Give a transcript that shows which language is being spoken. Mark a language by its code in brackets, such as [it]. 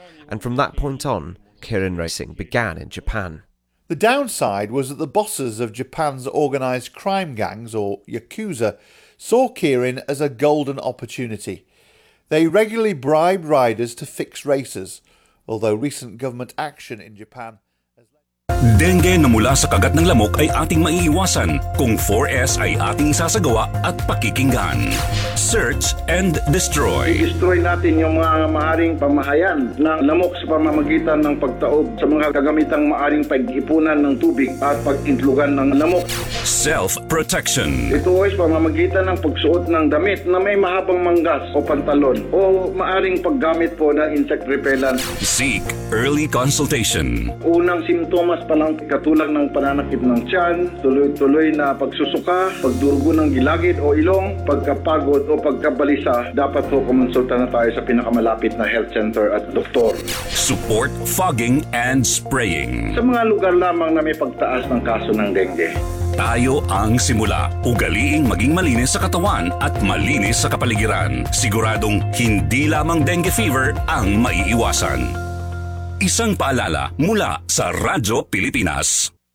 [en] And from that point on, Keirin racing began in Japan. The downside was that the bosses of Japan's organised crime gangs, or Yakuza, saw Keirin as a golden opportunity. They regularly bribed riders to fix races, although recent government action in Japan has led... [tl] Dengue na mula sa kagat ng lamok ay ating maiiwasan kung 4S ay ating isasagawa at pakikinggan. [en] Search and destroy. [tl] Destroy natin yung mga maaring pamahayan ng lamok sa pamamagitan ng pagtaob sa mga gagamitang maaring paghipunan ng tubig at pag-intlugan ng lamok. [en] Self-protection. [tl] Ito ay sa pamamagitan ng pagsuot ng damit na may mahabang manggas o pantalon o maaring paggamit po ng insect repellent. [en] Seek early consultation. [tl] Unang simptomas pa lang katulad ng pananakit ng tiyan, tuloy-tuloy na pagsusuka, pagdurugo ng gilagid o ilong, pagkapagod o pagkabalisa, dapat po kumonsulta na tayo sa pinakamalapit na health center at doktor. [en] Support fogging and spraying. [tl] Sa mga lugar lamang na may pagtaas ng kaso ng dengue. Tayo ang simula. Ugaliing maging malinis sa katawan at malinis sa kapaligiran. Siguradong hindi lamang dengue fever ang maiiwasan. Isang paalala mula sa Radyo Pilipinas.